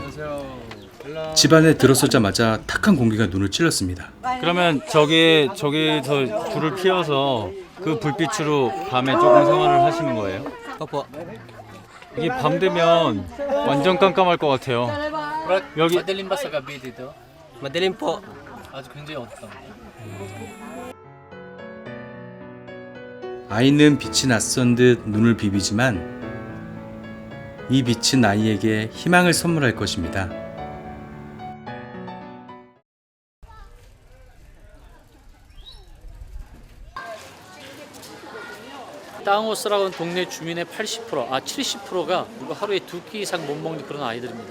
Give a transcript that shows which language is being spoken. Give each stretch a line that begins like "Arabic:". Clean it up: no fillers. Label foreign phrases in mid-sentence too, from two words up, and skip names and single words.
Korean: 집 안에 들어서자마자 탁한 공기가 눈을 찔렀습니다. 그러면 저기서 불을 피워서 그 불빛으로 밤에 조금 생활을 하시는 거예요?
Filipino: Opo.
Korean: 이게 밤 되면 완전 깜깜할 것 같아요. 여기
Filipino: madilim ba sa gabi dito? Madilim po.
Korean: 아주 굉장히 어둡다. 아이는 빛이 낯선 듯 눈을 비비지만 이 빛은 아이에게 희망을 선물할 것입니다. 땅호스라고는 동네 주민의 70%가 하루에 2끼 이상 못 먹는 그런 아이들입니다.